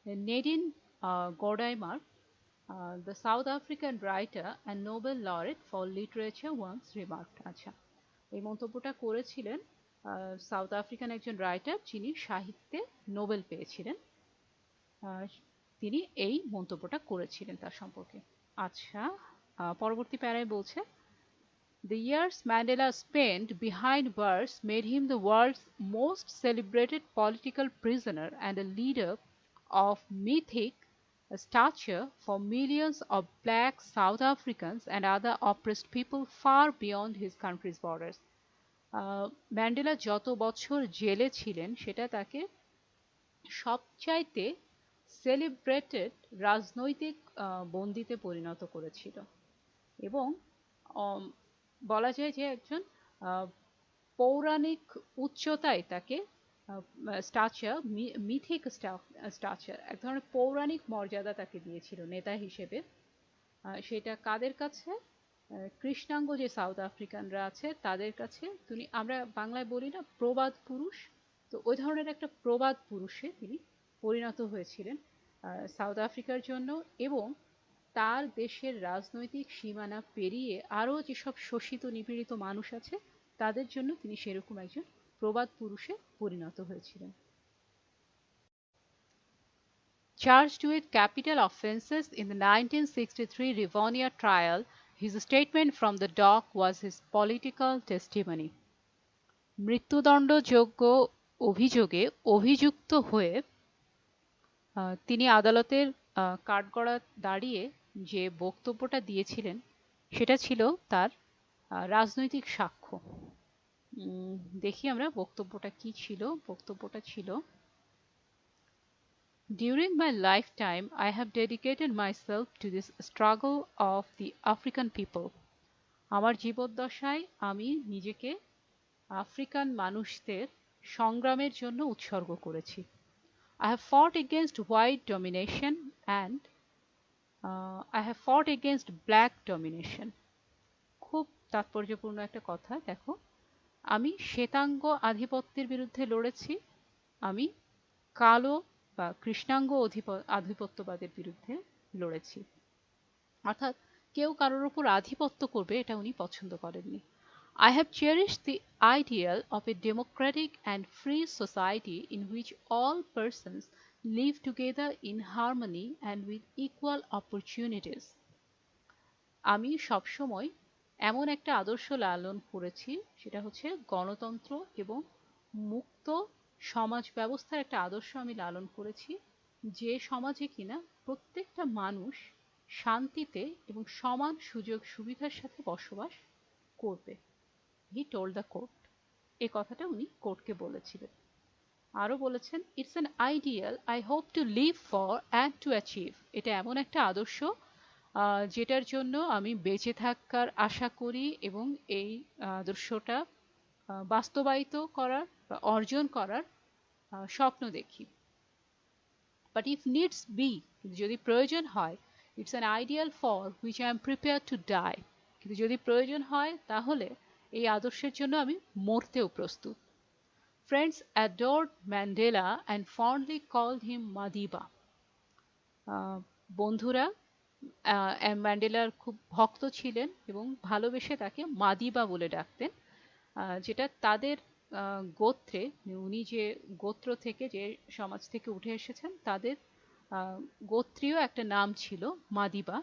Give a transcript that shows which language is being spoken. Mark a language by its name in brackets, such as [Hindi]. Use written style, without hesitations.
[English] Nadine Gordimer, the South African writer and Nobel laureate for literature once remarked। [Bangla] আচ্ছা, এই মন্তব্যটা করেছিলেন সাউথ আফ্রিকান একজন রাইটার যিনি সাহিত্যে নোবেল পেয়েছিলেন, তিনি এই মন্তব্যটা করেছিলেন তার সম্পর্কে। আচ্ছা, পরবর্তী প্যারায় বলছে, [English] The years Mandela spent behind bars made him the world's most celebrated political prisoner and a leader of mythic stature for millions of black South Africans and other oppressed people far beyond his country's borders। [Bangla] Mandela যত বছর জেলে ছিলেন সেটা তাকে সবচাইতে celebrated রাজনৈতিক বন্দীতে পরিণত করেছিল, এবং বলা যায় যে একজন পৌরাণিক উচ্চতায় তাকে স্ট্যাচার, মিথিক স্ট্যাচার, এক ধরনের পৌরাণিক মর্যাদা তাকে দিয়েছিল নেতা হিসেবে। সেটা কাদের কাছে? কৃষ্ণাঙ্গ যে সাউথ আফ্রিকানরা আছে তাদের কাছে তিনি, আমরা বাংলায় বলি না প্রবাদ পুরুষ, তো ওই ধরনের একটা প্রবাদ পুরুষে তিনি পরিণত হয়েছিলেন সাউথ আফ্রিকার জন্য, এবং তার দেশের রাজনৈতিক সীমানা পেরিয়ে আরও যেসব শোষিত নিপীড়িত মানুষ আছে তাদের জন্য তিনি সেরকম একজন প্রবাদ পুরুষে পরিণত হয়েছিলেন। [English] Charged with capital offences in the 1963 Rivonia trial, his statement from the dock was his political testimony। [Bangla] মৃত্যুদণ্ডযোগ্য অভিযোগে অভিযুক্ত হয়ে তিনি আদালতের কাঠগড়ায় দাঁড়িয়ে যে বক্তব্যটা দিয়েছিলেন সেটা ছিল তার রাজনৈতিক সাক্ষ্য। দেখি আমরা বক্তব্যটা কি ছিল। বক্তব্যটা ছিল, [English] During my lifetime, I have dedicated myself to this struggle of the African people। [Bangla] আমার জীবদ্দশায় আমি নিজেকে আফ্রিকান মানুষদের সংগ্রামের জন্য উৎসর্গ করেছি। [English] I have fought against white domination and I have fought against black domination। [Bangla] খুব তাৎপর্যপূর্ণ একটা কথা, দেখো, আমি শ্বেতাঙ্গ আধিপত্যের বিরুদ্ধে লড়েছি, আমি কালো বা কৃষ্ণাঙ্গ আধিপত্যবাদের বিরুদ্ধে লড়েছি। অর্থাৎ কেউ কারোর উপর আধিপত্য করবে এটা উনি পছন্দ করেননি। [English] I have cherished the ideal of a democratic and free society in which all persons live together in harmony and with equal opportunities. [Bangla] আমি সবসময় এমন একটা আদর্শ লালন করেছি, সেটা হচ্ছে গণতন্ত্র এবং মুক্ত সমাজ ব্যবস্থার একটা আদর্শ আমি লালন করেছি, যে সমাজে কিনা প্রত্যেকটা মানুষ শান্তিতে এবং সমান সুযোগ সুবিধার সাথে বসবাস করবে। [English] He told the court. [Bangla] এই কথাটা উনি কোর্টকে বলেছিলেন। আরও বলেছেন, [English] It's an ideal I hope to live for and to achieve. [Bangla] এটা এমন একটা আদর্শ যেটার জন্য আমি বেঁচে থাকার আশা করি এবং এই আদর্শটা বাস্তবায়িত করার বা অর্জন করার স্বপ্ন দেখি। [English] but if needs be, [Bangla] যদি প্রয়োজন হয়, [English] It's an ideal for which I am prepare to die. [Bangla] কিন্তু যদি প্রয়োজন হয় তাহলে এই আদর্শের জন্য আমি মরতেও প্রস্তুত। [English] Friends adored Mandela and fondly called him Madiba. [Bangla] বন্ধুরা ম্যান্ডেলার খুব ভক্ত ছিলেন এবং ভালোবেসে তাকে মাদিবা বলে ডাকতেন, যেটা তাদের গোত্রে, উনি যে গোত্র থেকে, যে সমাজ থেকে উঠে এসেছেন, তাদের গোত্রীয় একটা নাম ছিল মাদিবা।